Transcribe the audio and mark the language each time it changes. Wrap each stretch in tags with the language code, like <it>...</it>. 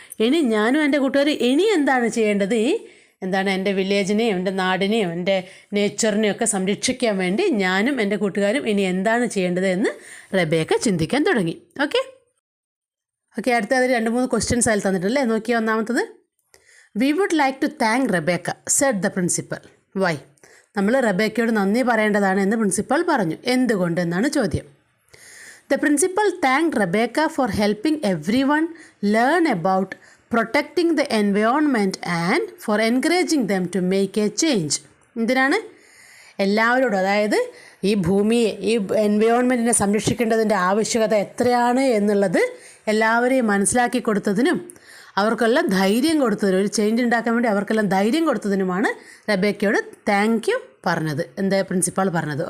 <ml>ഇനി ഞാനും എൻ്റെ കൂട്ടുകാർ ഇനി എന്താണ് ചെയ്യേണ്ടത്? എൻ്റെ വില്ലേജിനെയും എൻ്റെ നാടിനെയും എൻ്റെ നേച്ചറിനെയും ഒക്കെ സംരക്ഷിക്കാൻ വേണ്ടി ഞാനും എൻ്റെ കൂട്ടുകാരും ഇനി എന്താണ് ചെയ്യേണ്ടത് എന്ന് റെബേക്ക ചിന്തിക്കാൻ തുടങ്ങി. ഓക്കെ, അടുത്ത അതിൽ 2-3 ക്വസ്റ്റ്യൻസ് അതിൽ തന്നിട്ടല്ലേ. നോക്കിയാൽ ഒന്നാമത്തത്,</ml> <en>We would like to thank Rebecca said the principal. Why?</en> <ml>നമ്മൾ റെബേക്കയോട് നന്ദി പറയേണ്ടതാണ് എന്ന് പ്രിൻസിപ്പൽ പറഞ്ഞു. എന്തുകൊണ്ട് എന്നാണ് ചോദ്യം.</ml> <en>The principal thanked Rebecca for helping everyone learn about protecting the environment and for encouraging them to make a change.</en> <ml>എന്തിനാണ്? എല്ലാവരോടും, അതായത് ഈ ഭൂമിയെ, ഈ എൻവയോൺമെൻറ്റിനെ സംരക്ഷിക്കേണ്ടതിൻ്റെ ആവശ്യകത എത്രയാണ് എന്നുള്ളത് എല്ലാവരെയും മനസ്സിലാക്കി കൊടുത്തതിനും അവർക്കെല്ലാം ധൈര്യം കൊടുത്തതിനും, ഒരു ചേഞ്ച് ഉണ്ടാക്കാൻ വേണ്ടി അവർക്കെല്ലാം ധൈര്യം കൊടുത്തതിനുമാണ് റെബേക്കയോട് താങ്ക് യു പറഞ്ഞത്, എന്താ പ്രിൻസിപ്പാൾ പറഞ്ഞത്.</ml>